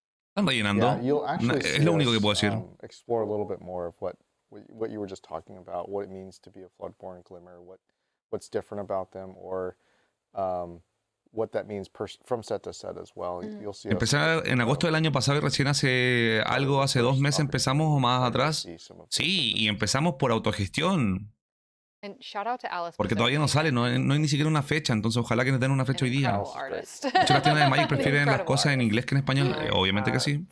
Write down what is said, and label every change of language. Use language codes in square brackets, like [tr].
[es] Están rellenando. Es lo único que puedo decir. [en] Explore a little bit more of what you were just talking about, what it means to be a Floodborn Glimmer, what's different about them, or what that means from set to set as well. You'll see. [es] Empecé en agosto del año pasado y recién hace 2 meses empezamos o más atrás. Sí, y empezamos por autogestión. Porque todavía no sale, no hay ni siquiera una fecha, entonces ojalá que nos den una fecha hoy día. De hecho, las tiendas de Magic prefieren las cosas en inglés que en español, obviamente que sí.